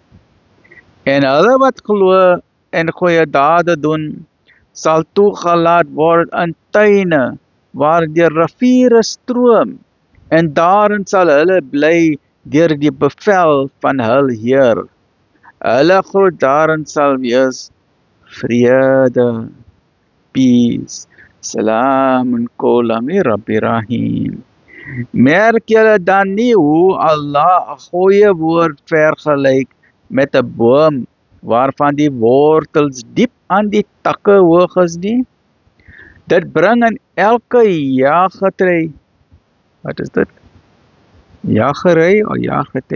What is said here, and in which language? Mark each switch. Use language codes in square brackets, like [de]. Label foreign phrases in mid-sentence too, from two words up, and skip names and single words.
[af] En hulle wat glo en goeie dade doen, sal toegelaat word in tuine waar die riviere stroom, en daarin sal hulle bly deur die bevel van hul Heer. Hulle groet daarin sal wees vrede, peace, [ar] سلام قولا من رب رحيم. [af] Merk julle dan nie hoe Allah 'n goeie woord vergelyk met 'n boom waarvan die wortels diep aan die takke hoog is nie? Dit bring in elke jaargety. Wat is dit? Jagery of jaargety.